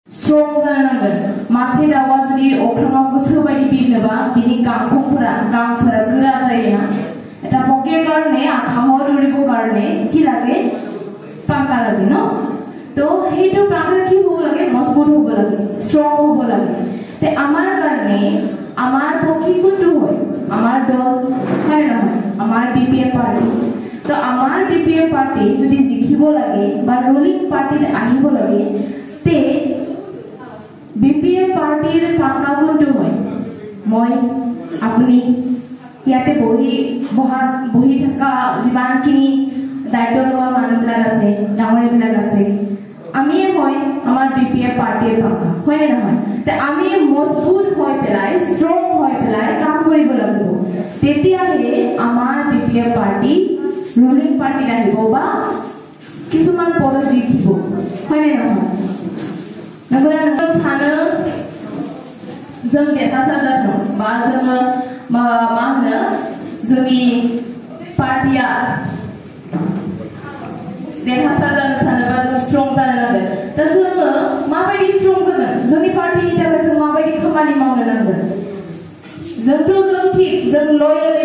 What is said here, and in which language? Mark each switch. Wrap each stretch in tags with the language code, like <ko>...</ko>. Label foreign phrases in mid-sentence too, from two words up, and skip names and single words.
<brx>strong जानो नांगोन मासे दाउआ जुदि अख्राङाव गोसो बायदि बिरनोबा बिनि गांखंफोरा गोरा जायोना</brx> <as>এটা পকের কারণে আর খাওয়ার উড়িব কারণে কি লাগে পাঙ্কা লাগে না তো হেটো পাঙ্কা কি হব লাগে মজবুত হব লাগে স্ট্রং হব লাগে তে আমার কারণে আমার পক্ষে কোনটো হয় আমার দল হয় না আমার বিপিএম পার্টি তো আমার বিপিএম পার্টি যদি জিকিব লাগে বা রুলিং পার্টিত আহিব লাগে তে বিপিএম পার্টিৰ পাঙ্কা কোনটো হয় মই আপুনি ইয়াতে বহি থাকা যিমানখিনি দায়িত্ব লোৱা মানুহবিলাক আছে ডাঙৰবিলাক আছে আমিয়ে হয় আমাৰ বিপিএম পাৰ্টিৰ পাঙ্কা হয় নে নহয় তে আমি মজবুত হৈ পেলাই ষ্ট্ৰং হৈ পেলাই কাম কৰিব লাগিব তেতিয়াহে আমাৰ বিপিএম পাৰ্টি ৰুলিং পাৰ্টিত আহিব বা কিছুমান পদ জিকিব হয় নে নহয়</as> <brx>नों सानो जों देरहासार जाथों बा जोङो मा होनो जोंनि पार्टिया देरहासार जानो सानोबा जों स्ट्रं जानो नांगोन दा जोङो माबायदि स्ट्रं जागोन जोंनि पार्टिनि थाखाय जों माबायदि खामानि मावनो नांगोन जों थिग जों लयेलै</brx>